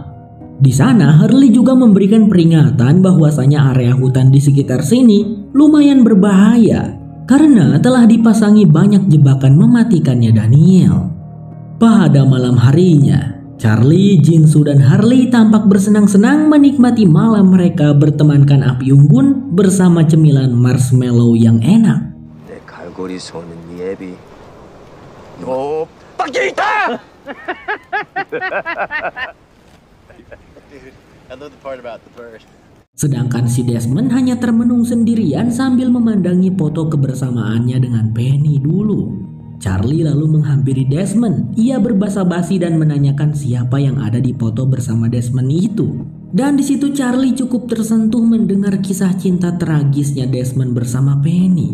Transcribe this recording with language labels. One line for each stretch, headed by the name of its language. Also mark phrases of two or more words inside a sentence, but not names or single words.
Indonesian: Di sana Harley juga memberikan peringatan bahwasanya area hutan di sekitar sini lumayan berbahaya karena telah dipasangi banyak jebakan mematikannya Daniel. Pada malam harinya, Charlie, Jinsu, dan Harley tampak bersenang-senang menikmati malam mereka bertemankan api unggun bersama cemilan marshmallow yang enak.
Korean: 내 갈고리 손은 네 애비 너 밖에 있다!
English: I love the part about the bird.
Indonesian: Sedangkan si Desmond hanya termenung sendirian sambil memandangi foto kebersamaannya dengan Penny dulu. Charlie lalu menghampiri Desmond. Ia berbasa-basi dan menanyakan siapa yang ada di foto bersama Desmond itu. Dan di situ Charlie cukup tersentuh mendengar kisah cinta tragisnya Desmond bersama Penny.